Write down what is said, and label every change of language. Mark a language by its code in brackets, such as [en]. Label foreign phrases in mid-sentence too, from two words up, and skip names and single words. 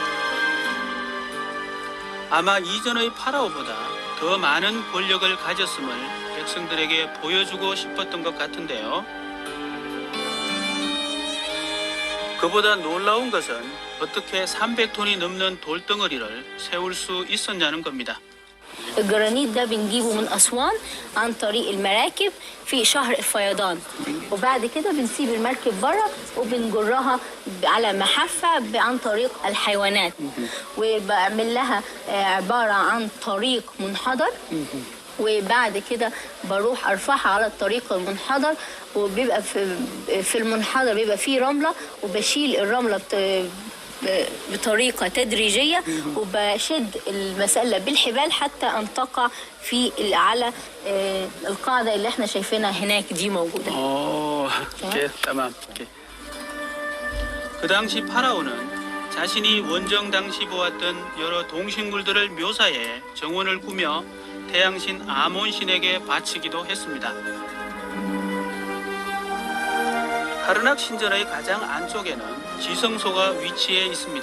[ko] 아마 이전의 파라오보다 더 많은 권력을 가졌음을 백성들에게 보여주고 싶었던 것 같은데요. 그보다 놀라운 것은 어떻게 300톤이 넘는 돌덩어리를 세울 수 있었냐는 겁니다. [ar] الجرانيت ده بنجيبه من أسوان عن طريق المراكب في شهر الفيضان، وبعد كده بنسيب المركب بره وبنجرها على محافة عن طريق الحيوانات، وبعمل لها عبارة عن طريق منحدر، وبعد كده بروح ارفعها على الطريق المنحدر، وبيبقى في المنحدر بيبقى فيه رملة، وبشيل الرملة بطريقة تدريجية، وبشد المسلة بالحبال حتى أن تقع على القاعدة اللي احنا شايفينها هناك دي موجودة. [ko] 오케이, tamam. 오케이. 그 당시 파라오는 자신이 원정 당시 보았던 여러 동식물들을 묘사해 정원을 꾸며 태양신 아몬신에게 바치기도 했습니다. 카르낙 신전의 가장 안쪽에는 지성소가 위치해 있습니다.